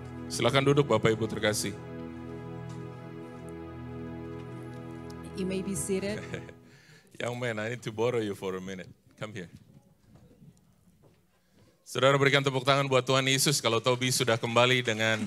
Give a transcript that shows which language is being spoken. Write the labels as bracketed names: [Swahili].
[Indonesian] Silakan duduk Bapak Ibu terkasih. [English] You may be seated. Young man, I need to borrow you for a minute. Come here. [Indonesian] Saudara berikan tepuk tangan buat Tuhan Yesus kalau Toby sudah kembali dengan